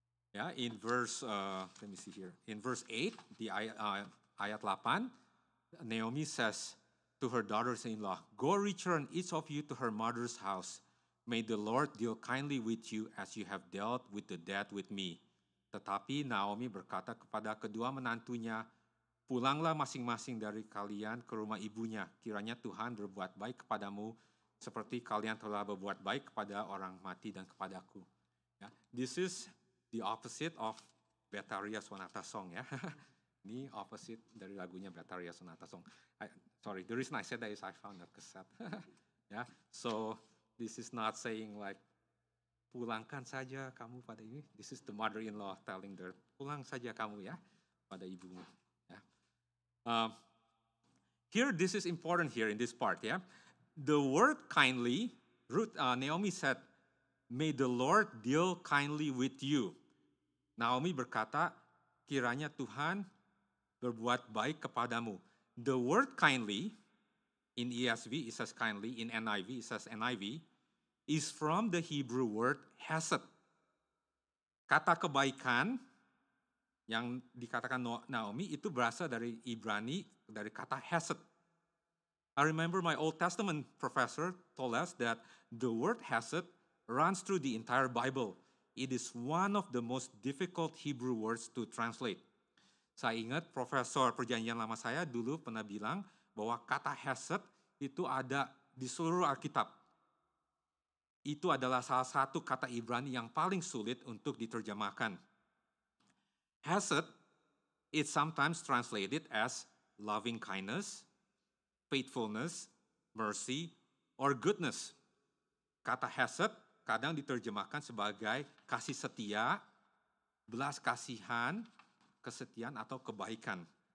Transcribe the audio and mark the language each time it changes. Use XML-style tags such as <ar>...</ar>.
<en>Ya, in verse let me see here. In verse 8</en> <id>di ayat 8,</id> <en>Naomi says to her daughters-in-law, "Go return each of you to her mother's house. May the Lord deal kindly with you as you have dealt with the dead with me."</en> <id>Tetapi Naomi berkata kepada kedua menantunya, "Pulanglah masing-masing dari kalian ke rumah ibunya. Kiranya Tuhan berbuat baik kepadamu seperti kalian telah berbuat baik kepada orang mati dan kepadaku."</id> <en>Ya, this is the opposite of Bettaria Sonata Song, ya.</en> <id>Ini opposite dari lagunya Bettaria Sonata Song.</id> <en>Sorry, the reason I said that is I found that cassette. Yeah, so this is not saying like</en> <id>pulangkan saja kamu pada ini.</id> <en>This is the mother-in-law telling her,</en> <id>pulang saja kamu ya pada ibumu.</id> <en>Yeah. Here, this is important here in this part. Yeah, the word kindly. Naomi said, "May the Lord deal kindly with you."</en> <id>Naomi berkata, kiranya Tuhan berbuat baik kepadamu.</id> <en>The word kindly, in ESV it says kindly, in NIV it says NIV, is from the Hebrew word hesed.</en> <id>Kata kebaikan yang dikatakan Naomi itu berasal dari Ibrani, dari kata hesed.</id> <en>I remember my Old Testament professor told us that the word hesed runs through the entire Bible. It is one of the most difficult Hebrew words to translate.</en> <id>Saya ingat profesor perjanjian lama saya dulu pernah bilang bahwa kata hesed itu ada di seluruh Alkitab. Itu adalah salah satu kata Ibrani yang paling sulit untuk diterjemahkan.</id> <en>Hesed is sometimes translated as loving kindness, faithfulness, mercy, or goodness.</en> <id>Kata hesed kadang diterjemahkan sebagai kasih setia, belas kasihan, kesetiaan atau kebaikan.</id>